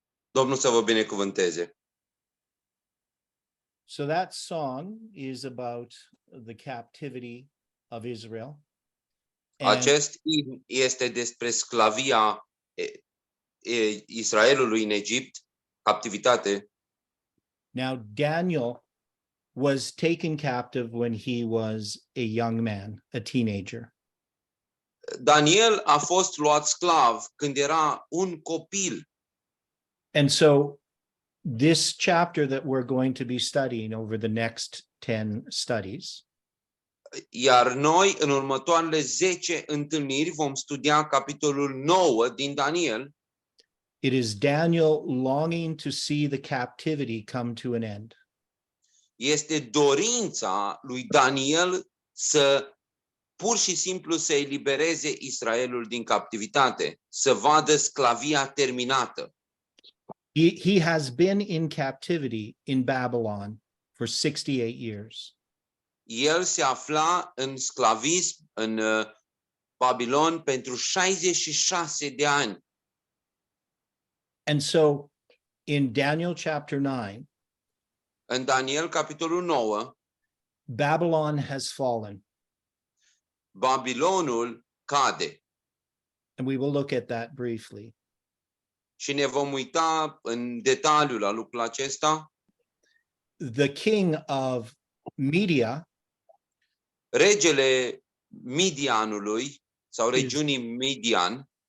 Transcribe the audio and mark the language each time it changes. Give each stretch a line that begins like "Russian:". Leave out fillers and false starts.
Romanian: Domnul să vă binecuvânteze.
English: So that song is about the captivity of Israel. And
Romanian: Acest imn este despre sclavia Israelului în Egipt, captivitate.
English: now Daniel was taken captive when he was a young man, a teenager.
Romanian: Daniel a fost luat sclav când era un copil.
English: And so this chapter that we're going to be studying over the next 10 studies
Romanian: Iar noi, în următoarele 10 întâlniri, vom studia capitolul 9 din Daniel.
English: it is Daniel longing to see the captivity come to an end.
Romanian: Este dorința lui Daniel să pur și simplu să elibereze Israelul din captivitate, să vadă sclavia terminată.
English: He has been in captivity in Babylon for 68 years.
Romanian: El se afla în sclavism în Babilon pentru 66 de ani.
English: And so in Daniel chapter 9,
Romanian: În Daniel, capitolul 9,
English: Babylon has fallen.
Romanian: Babilonul cade.
English: And we will look at that briefly.
Romanian: Și ne vom uita în detaliu la lucrul acesta.
English: The king of Media
Romanian: Regele Midianului sau regiunii Midian